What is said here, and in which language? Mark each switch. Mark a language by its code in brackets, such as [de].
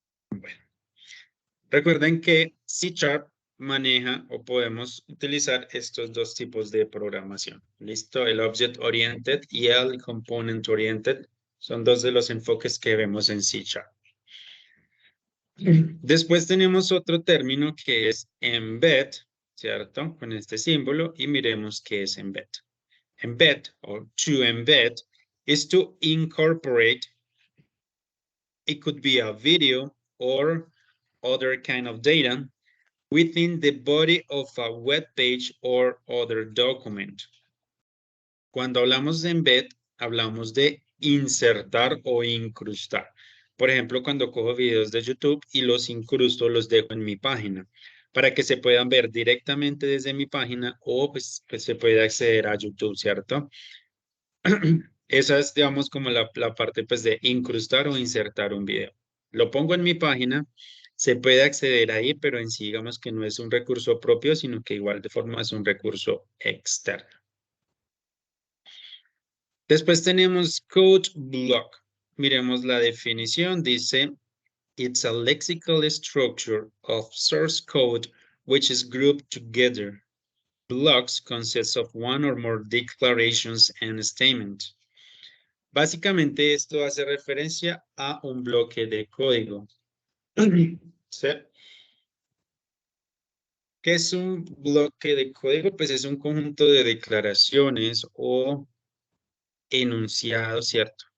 [es] Bueno, recuerden que C# maneja o podemos utilizar estos dos tipos de programación. ¿Listo? El Object Oriented y el Component Oriented son dos de los enfoques que vemos en C#. Después tenemos otro término que es embed, ¿cierto? Con este símbolo y miremos qué es embed. [en] Embed or to embed is to incorporate. It could be a video or other kind of data within the body of a web page or other document. [es] Cuando hablamos de embed, hablamos de insertar o incrustar. Por ejemplo, cuando cojo videos de YouTube y los incrusto, los dejo en mi página para que se puedan ver directamente desde mi página o pues se puede acceder a YouTube, ¿cierto? Esa es, digamos, como la parte pues de incrustar o insertar un video. Lo pongo en mi página, se puede acceder ahí, pero en sí, digamos que no es un recurso propio, sino que igual de forma es un recurso externo. Después tenemos code block. Miremos la definición. Dice, [en] it's a lexical structure of source code which is grouped together. Blocks consist of one or more declarations and statements. [es] Básicamente esto hace referencia a un bloque de código. ¿Sí? ¿Qué es un bloque de código? Pues es un conjunto de declaraciones o enunciados, ¿cierto?